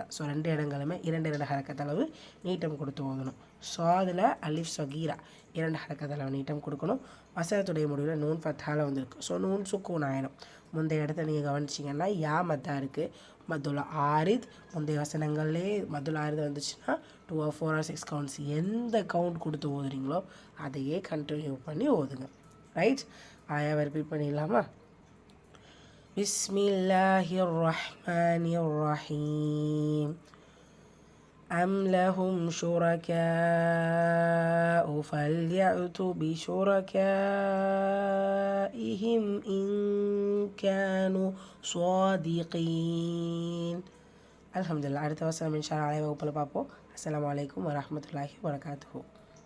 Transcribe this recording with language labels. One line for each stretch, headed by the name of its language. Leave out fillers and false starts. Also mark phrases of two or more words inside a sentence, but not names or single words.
Tamil: ஸோ 2 இடங்களுமே 2 ஹரக்கத்தளவு நீட்டம் கொடுத்து ஓதணும். ஸாதில்
Arabic: ألف صغيرة
Tamil: 2 ஹரக்கத்தளவு நீட்டம் கொடுக்கணும். வசனத்துடைய முடிவில் நூன் ஃபத்தாவில் வந்திருக்கு. ஸோ
Arabic: نون سكون
Tamil: ஆயிடும். முந்தைய இடத்த நீங்கள் கவனிச்சிங்கன்னா யா மத்தா இருக்குது.
Arabic: مد العارض,
Tamil: முந்தைய வசனங்கள்லேயே
Arabic: مد العارض
Tamil: வந்துச்சுன்னா
English: 2 or 4 or 6 counts
Tamil: எந்த கவுண்ட் கொடுத்து ஓதுறீங்களோ அதையே கண்டினியூ பண்ணி ஓதுங்க. ரைட், ஆயாவை ரிப்பீட் பண்ணிடலாமா?
Arabic: بسم الله الرحمن الرحيم. أم لهم شركاء فليأتوا بشركائهم إن كانوا صادقين. الحمد لله.
Tamil: அடுத்த வசனம்
Arabic: إن شاء الله
Tamil: வகுப்பில் பார்ப்போம்.
Arabic: السلام عليكم ورحمة الله وبركاته.